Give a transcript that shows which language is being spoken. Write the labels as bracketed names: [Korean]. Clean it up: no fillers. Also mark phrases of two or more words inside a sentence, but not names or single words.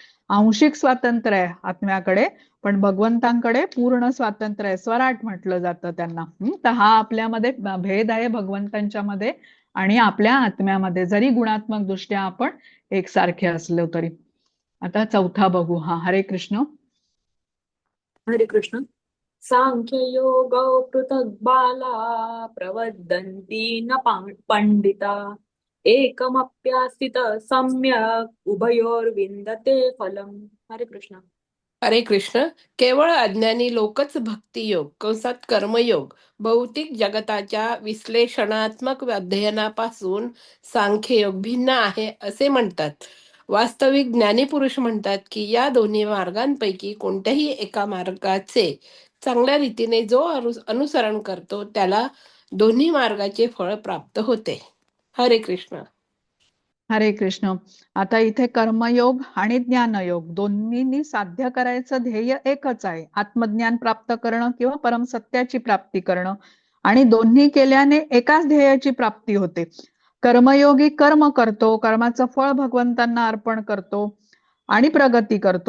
[Marathi] आंशिक स्वातंत्र्य आहे आत्म्याकडे, पण भगवंतांकडे पूर्ण स्वातंत्र्य आहे, स्वराट म्हटलं जातं त्यांना. तर हा आपल्यामध्ये भेद आहे भगवंतांच्या मध्ये आणि आपल्या आत्म्यामध्ये, जरी गुणात्मक दृष्ट्या आपण एकसारखे असलो तरी. आता चौथा बघू. हरे कृष्ण. हरे कृष्ण. [Sanskrit] सांख्ययोगौ पृथक् बाला प्रवदन्ति न पंडिता एकमप्यास्थित सम्यक् उभयोर्विन्दते फलम्. [Marathi] हरे कृष्ण. हरे कृष्ण. केवळ अज्ञानी लोकच भक्तियोग कंसात कर्मयोग भौतिक जगताच्या विश्लेषणात्मक अध्ययनापासून सांख्ययोग भिन्न आहे असे म्हणतात. वास्तविक ज्ञानीपुरुष म्हणतात की या दोन्ही मार्गांपैकी कोणत्याही एका मार्गाचे चांगल्या रीतीने जो अनुसरण करतो त्याला दोन्ही मार्गाचे फळ प्राप्त होते. हरे कृष्ण. हरे कृष्ण. आता इथे कर्मयोग आणि ज्ञानयोग दोन्हींनी साध्य करायचं ध्येय एकच आहे, आत्मज्ञान प्राप्त करणं किंवा परमसत्याची प्राप्ती करणं. आणि दोन्ही केल्याने एकाच ध्येयाची प्राप्ती होते. कर्मयोगी कर्म करतो, कर्माचं फळ भगवंतांना अर्पण करतो आणि प्रगती करतो.